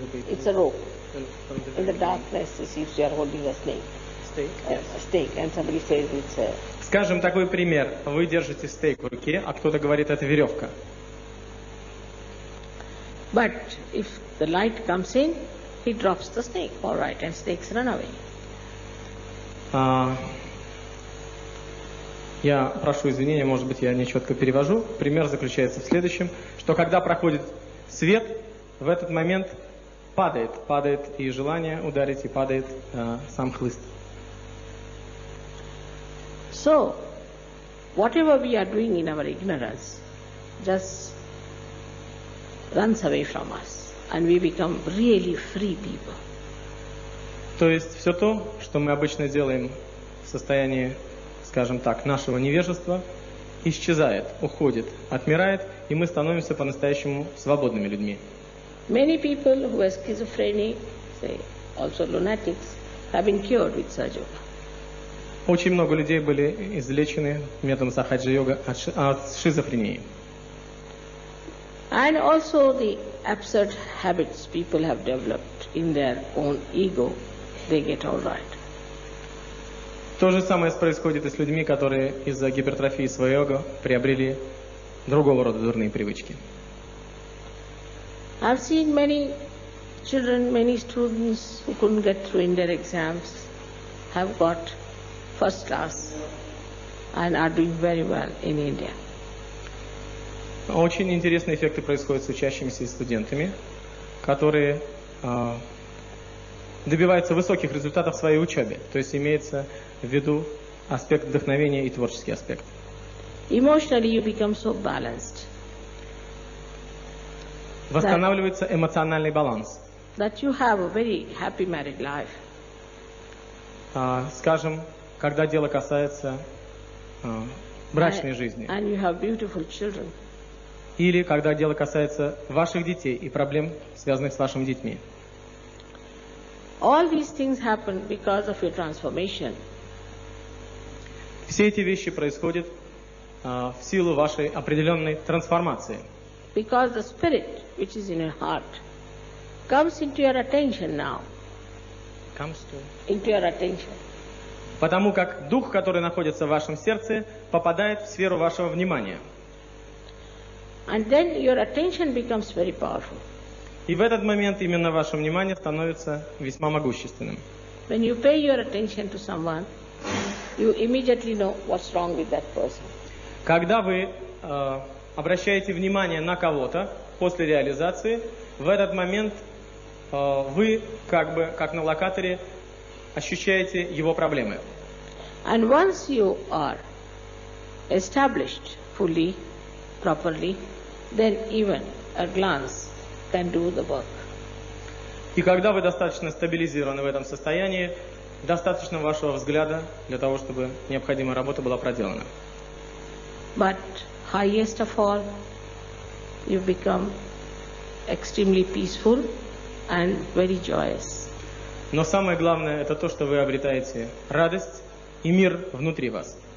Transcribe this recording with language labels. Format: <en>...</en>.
<en>It's a rope. In the darkness it seems you are holding a snake. A stake, and somebody says it's a...</en> <ru>Скажем, такой пример. Вы держите стейк в руке, а кто-то говорит, это веревка.</ru> <en>But if the light comes in, he drops the snake, all right, and snakes run away.</en> <ru>Я прошу извинения, может быть, я нечетко перевожу. Пример заключается в следующем, что когда проходит свет, в этот момент падает и желание ударить, и падает сам хлыст.</ru> <en>So, whatever we are doing in our ignorance just runs away from us, and we become really free people.</en> <ru>То есть все то, что мы обычно делаем в состоянии, скажем так, нашего невежества, исчезает, уходит, отмирает, и мы становимся по-настоящему свободными людьми.</ru> <en>Many people who are schizophrenic, say also lunatics, have been cured with Sahaja Yoga.</en> <ru>Очень много людей были излечены методом сахаджа-йога от шизофрении.</ru> <en>And also the absurd habits people have developed in their own ego, they get all right.</en> <ru>То же самое происходит и с людьми, которые из-за гипертрофии своего эго приобрели другого рода дурные привычки.</ru> <en>I've seen many children, many students who couldn't get through in their exams have got first class and are doing very well in India.</en> <ru>Очень интересные эффекты происходят с учащимися и студентами, которые добивается высоких результатов в своей учебе. То есть имеется в виду аспект вдохновения и творческий аспект.</ru> <en>Emotionally you become so balanced.</en> <ru>Восстанавливается эмоциональный баланс.</ru> <en>That you have a very happy married life.</en> <ru>Скажем, когда дело касается брачной жизни.</ru> <en>And you have beautiful children.</en> <ru>Или когда дело касается ваших детей и проблем, связанных с вашими детьми.</ru> <en>All these things happen because of your transformation.</en> <ru>Все эти вещи происходят в силу вашей определенной трансформации.</ru> <en>Because the spirit which is in your heart comes into your attention now. Into your attention.</en> <ru>Потому как дух, который находится в вашем сердце, попадает в сферу вашего внимания.</ru> <en>And then your attention becomes very powerful.</en> <ru>И в этот момент именно ваше внимание становится весьма могущественным.</ru> <en>When you pay your attention to someone, you immediately know what's wrong with that person.</en> <ru>Когда вы обращаете внимание на кого-то после реализации, в этот момент вы как на локаторе ощущаете его проблемы.</ru> <en>And once you are established fully, properly, then even a glance can do the work.</en> <ru>И когда вы достаточно стабилизированы в этом состоянии, достаточно вашего взгляда для того, чтобы необходимая работа была проделана.</ru> <en>But highest of all, you become extremely peaceful and very joyous.</en> <ru>Но самое главное это то, что вы обретаете радость и мир внутри вас.</ru>